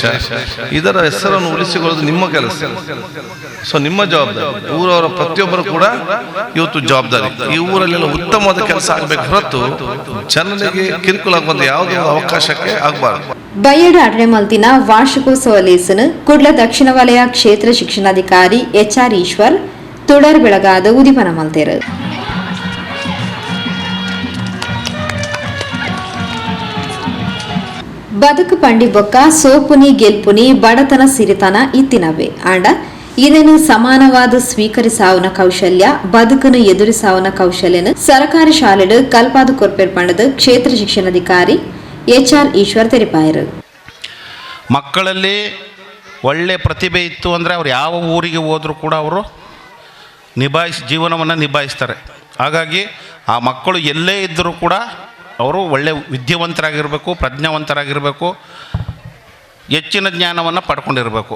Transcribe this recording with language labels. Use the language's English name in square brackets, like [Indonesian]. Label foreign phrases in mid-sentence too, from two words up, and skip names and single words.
[Kannada] ಇದರ ಹೆಸರನ್ನು ಉಳಿಸಿಕೊಳ್ಳೋದು ನಿಮ್ಮ ಕೆಲಸ. ಸೊ ನಿಮ್ಮ ಜವಾಬ್ದಾರಿ, ಊರವರ ಪ್ರತಿಯೊಬ್ಬರು ಕೂಡ ಇವತ್ತು ಜವಾಬ್ದಾರಿ. ಈ ಊರಲ್ಲೆಲ್ಲ ಉತ್ತಮವಾದ ಕೆಲಸ ಆಗ್ಬೇಕು ಹೊರತು ಜನರಿಗೆ ಕಿರುಕುಳ ಆಗುವಂತ ಯಾವುದೇ ಅವಕಾಶಕ್ಕೆ ಆಗಬಾರದು. [Tulu] ಬೈಯಡ ಅಡ್ರೆಮಲ್ತಿನ ವಾರ್ಷಿಕೋತ್ಸವ ಲೇಸನು ಕುಡ್ಲ ದಕ್ಷಿಣ ವಲಯ ಕ್ಷೇತ್ರ ಶಿಕ್ಷಣಾಧಿಕಾರಿ HR ಈಶ್ವರ್ ತುಡರ್ ಬೆಳಗಾದ ಉದಿಪನ ಮಲ್ತೇರು. ಬದುಕು ಪಂಡಿ ಬೊಕ್ಕ ಸೋಪುನಿ ಗೆಲ್ಪುನಿ ಬಡತನ ಸಿರಿತನ ಇತ್ತಿನವೆ ಆಂಡ ಇದನ್ನು ಸಮಾನವಾದ ಸ್ವೀಕರಿಸಾವನ ಕೌಶಲ್ಯ ಬದುಕನ್ನು ಎದುರಿಸಾವನ ಕೌಶಲ್ಯನ ಸರ್ಕಾರಿ ಶಾಲೆಡ್ ಕಲ್ಪಾದು ಕೊರ್ಪೇರ್ ಪಂಡದ ಕ್ಷೇತ್ರ ಶಿಕ್ಷಣಾಧಿಕಾರಿ HR ಈಶ್ವರ್ ತೆರಿಪಾಯರು. [Kannada] ಮಕ್ಕಳಲ್ಲಿ ಒಳ್ಳೆ ಪ್ರತಿಭೆ ಇತ್ತು ಅಂದರೆ ಅವ್ರು ಯಾವ ಊರಿಗೆ ಹೋದರೂ ಕೂಡ ಅವರು ಜೀವನವನ್ನು ನಿಭಾಯಿಸ್ತಾರೆ. ಹಾಗಾಗಿ ಆ ಮಕ್ಕಳು ಎಲ್ಲೇ ಇದ್ದರೂ ಕೂಡ ಅವರು ಒಳ್ಳೆ ವಿದ್ಯಾವಂತರಾಗಿರಬೇಕು, ಪ್ರಜ್ಞಾವಂತರಾಗಿರಬೇಕು, ಹೆಚ್ಚಿನ ಜ್ಞಾನವನ್ನು ಪಡ್ಕೊಂಡಿರಬೇಕು.